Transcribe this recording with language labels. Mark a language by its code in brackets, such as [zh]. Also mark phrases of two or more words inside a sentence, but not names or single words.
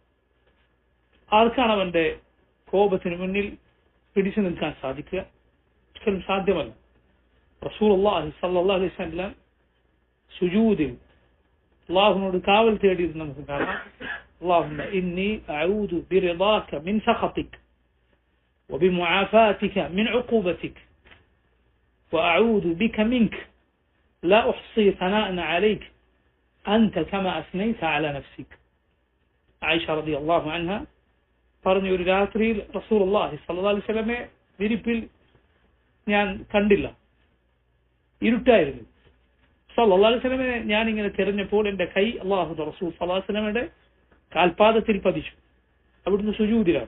[ml] ആർക്കാണ് അവന്റെ കോപത്തിന് മുന്നിൽ പിടിച്ചു നിൽക്കാൻ സാധിക്കുക? ഒരിക്കലും സാധ്യമല്ല. [ar] رسول الله صلى الله عليه وسلم [ml] സുജൂദിൽ അല്ലാഹുവിനോട് കാവൽ തേടിയത് നമുക്ക് കാണാം. [ar] اللهم إني أعوذ برضاك من سخطك وبمعافاتك من عقوبتك وأعوذ بك منك لا أحصي ثناء عليك أنت كما أثنيت على نفسك. عائشة رضي الله عنها [ml] പറഞ്ഞു, ഒരു രാത്രിയിൽ [ar] رسول الله صلى الله عليه [ml] വസല്ലമയെ വിരിപ്പിൽ ഞാൻ കണ്ടില്ല, ഇരുട്ടായിരുന്നു. [ar] صلى الله عليه [ml] വസല്ലമയെ ഞാൻ ഇങ്ങനെ തിരഞ്ഞപ്പോൾ എന്റെ കൈ അല്ലാഹുവിന്റെ റസൂൽ [ar] صلى الله عليه [ml] വസല്ലമയുടെ കാൽപാദത്തിൽ പതിച്ചു. അവിടുന്ന് സുജൂദിലാണ്.